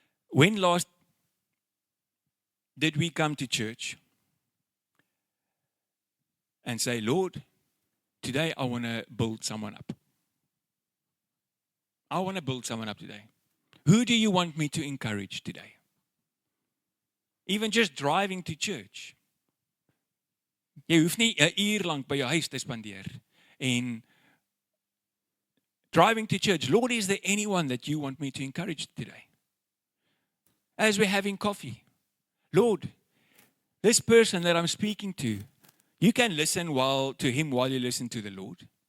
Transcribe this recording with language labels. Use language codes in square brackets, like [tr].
[en] When last did we come to church and say, Lord, today I want to build someone up. I want to build someone up today. Who do you want me to encourage today? Even just driving to church. [af] Jy hoef nie 'n uur lank by jou huis te spandeer. [en] En driving to church, Lord, is there anyone that you want me to encourage today? As we're having coffee, Lord, this person that I'm speaking to, you can listen to him while you listen to the Lord.